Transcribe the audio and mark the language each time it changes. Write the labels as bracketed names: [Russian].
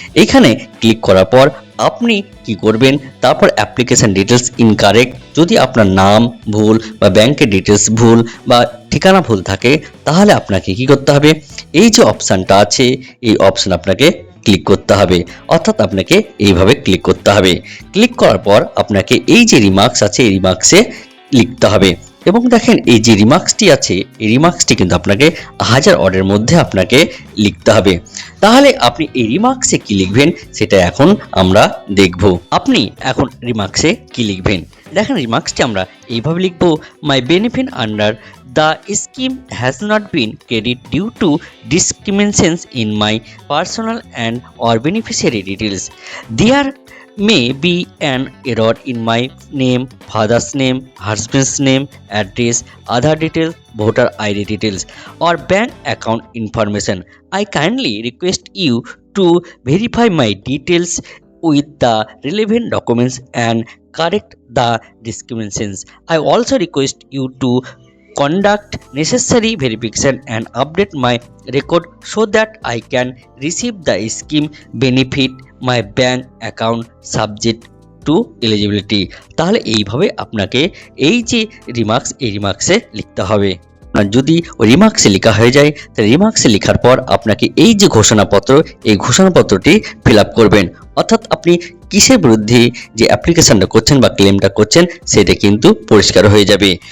[Bangla] এখানে ক্লিক করার পর আপনি কি করবেন, তারপর অ্যাপ্লিকেশন ডিটেলস ইনকারেক্ট, যদি আপনার নাম ভুল বা ব্যাংকের ডিটেলস ভুল বা ঠিকানা ভুল থাকে তাহলে আপনাকে কি করতে হবে, এই যে অপশানটা আছে এই অপশান আপনাকে ক্লিক করতে হবে, অর্থাৎ আপনাকে এইভাবে ক্লিক করতে হবে। ক্লিক করার পর আপনাকে এই যে রিমার্কস আছে এই রিমার্কসে লিখতে হবে এবং দেখেন এই যে রিমার্কসটি আছে এই রিমার্কসটি কিন্তু আপনাকে 1000 ওয়ার্ডের মধ্যে আপনাকে লিখতে হবে। তাহলে আপনি এই রিমার্কসে কি লিখবেন সেটা এখন আমরা দেখব। আপনি এখন রিমার্কসে কি লিখবেন, দেখেন রিমার্কসটি আমরা এইভাবে লিখব, [English] My benefit under the scheme has not been credited due to discriminations in my personal and or beneficiary details. There may be an error in my name, father's name, husband's name, address, other details, voter ID details or bank account information. I kindly request you to verify my details with the relevant documents and correct the discriminations. I also request you to conduct necessary verification and update my record so that I can receive the scheme benefit my bank account subject to eligibility. [Bangla] তাহলে এইভাবে আপনাকে এই যে remarks এই রিমার্কসে লিখতে হবে। যদি রিমার্কসে লেখা হয়ে যায় তাহলে রিমার্কসে লেখার পর আপনাকে এই যে ঘোষণাপত্র এই ঘোষণাপত্রটি ফিল আপ করবেন, অর্থাৎ আপনি কিসের বিরুদ্ধে যে অ্যাপ্লিকেশনটা করছেন বা ক্লেমটা করছেন সেটা কিন্তু পরিষ্কার হয়ে যাবে।